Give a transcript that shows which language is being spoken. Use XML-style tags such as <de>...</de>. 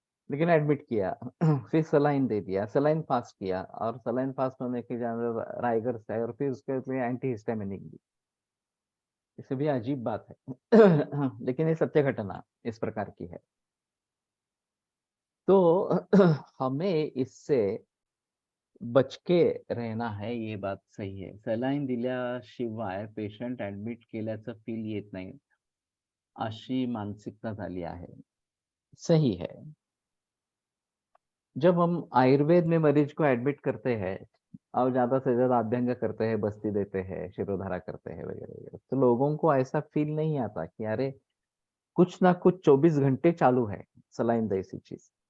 <hi>लेकिन एडमिट किया, फिर सलाइन दे दिया, सलाइन फास्ट किया और सलाइन फास्ट होने के ज्यादा राइगर्स है और फिर उसके लिए एंटी हिस्टामिनिक दी। इससे भी अजीब बात है। लेकिन ये सत्य घटना इस प्रकार की है। तो हमें इससे बच के रहना है, ये बात सही है।</hi> <mr>सलाईन दिल्याशिवाय पेशंट ऍडमिट केल्याचं फील येत नाही, अशी मानसिकता झाली आहे।</mr> <hi>सही है। जब हम आयुर्वेद में मरीज को एडमिट करते हैं और ज्यादा से ज्यादा अभ्यंग करते हैं, बस्ती देते हैं, शिरोधारा करते हैं वगैरह वगैरह, तो लोगों को ऐसा फील नहीं आता कि अरे कुछ ना कुछ 24 घंटे चालू है सलाइन जैसी चीज।</hi>